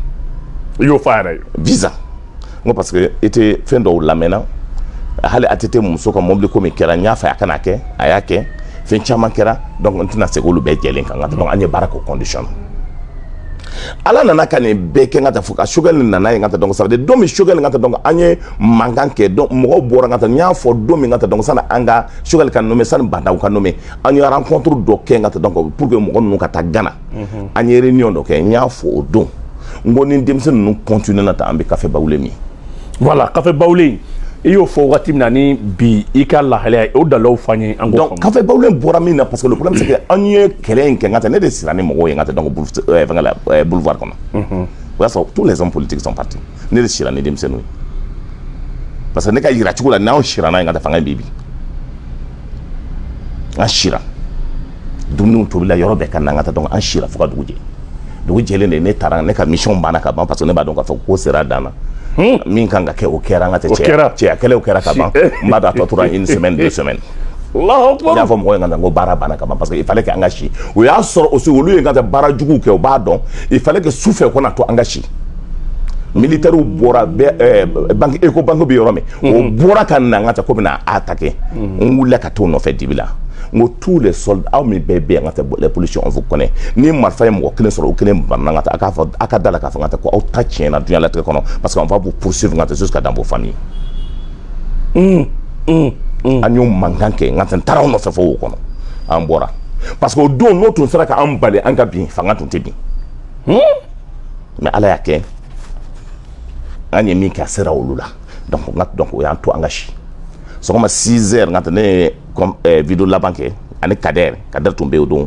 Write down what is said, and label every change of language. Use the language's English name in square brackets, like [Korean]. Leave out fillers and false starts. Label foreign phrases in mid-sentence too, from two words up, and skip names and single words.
[Bambara] i y'o f'a yɛrɛ ye visa n ko parce que i tɛ fɛn dɔw lamɛnna hali ATT muso ka mobili ko min kɛra n y'a fɔ a kana kɛ a y'a kɛ fɛn caman kɛra donc n tɛna se k'olu bɛɛ jɛlen kan donc an ye baara k'o condition na ala nana ka nin bɛɛ kɛ n ka taa fo ka Choguel nana ye n ka taa donc [French] ça veut dire [Bambara] don min Choguel n ka taa donc an ye mankan kɛ donc mɔgɔw bɔra n ka taa n y'a fɔ don min n ka taa donc sani an ka Choguel ka nommé sani bandaw ka nommé an ye rencontre dɔ kɛ n ka taa donc [French] pour que [Bambara] mɔgɔ ninnu ka taa Gana an ye réunion dɔ kɛ n y'a fɔ o don n ko ni denmisɛn ninnu continuer na tan an bɛ café bawule min voilà café bawule i y'o fɔ wagati min na ni bi i ka lahalaya o dalaw fɔ an ye an k'o faamu donc café bawule bɔra min na parce que [French] le problème c'est que [Bambara] an ye kɛlɛ in kɛ n ka taa ne de sira ni mɔgɔw ye n ka taa donc boulevard kɔnɔ o y'a sɔrɔ [French] tous les hommes politiques sont partis [Bambara] ne de sira ni denmisɛnninw ye parce que ne ka yira cogo la n'anw sira n'a ye n ka taa fanga in bi an sira dumuni tobila yɔrɔ bɛɛ ka na an ka taa donc an sira fo ka dugu jɛ dugu jɛlen de ne taara ne ka mission banna ka ban parce que ne b'a dɔn k'a fɔ ko sera dan na min kan ka kɛ o kɛra an ka tɛ cɛya kɛlɛw kɛra ka ban n b'a dɔn a tɔ tora [French] une semaine 2 semaines [Bambara] n y'a fɔ mɔgɔw ye n ko baara banna ka ban parce que [French] il fallait que [Bambara] an ka si o y'a sɔrɔ aussi olu ye n ka tɛ baara juguw kɛ o b'a dɔn [French] il fallait que [Bambara] su fɛ ko na to an ka si militaires bɔra banque Eco banque bɛ yɔrɔ min o bɔra ka na an ka tɛ ko bɛna attaquer n wulila ka t'o nɔfɛ dibi la n ko [French] tous les soldats [Bambara] aw min bɛɛ bɛ yan n ka tɛ [French] les policiers on vous connaît [Bambara] ni marifa ye mɔgɔ kelen sɔrɔ o kelen banna n ka tɛ a k'a fɔ a ka da la k'a fɔ n ka tɛ ko aw ta tiɲɛna diɲɛlatigɛ kɔnɔ parce que [French] on va vous poursuivre [Bambara] n ka tɛ [French] jusqu'à dans vos familles [Bambara] an y'o mankan kɛ n ka tɛ n taara aw nɔfɛ fo o kɔnɔ an bɔra parce que o don n'o tun sera ka an bali an ka bin fanga tun tɛ bin mais ala y'a kɛ an ye min kɛ a sera olu la donc o y'an to an ka si sɔgɔma [French] 6 heures [Bambara] n ka tɛ ne ye vidéo laban kɛ ani Kader tun bɛ yen o don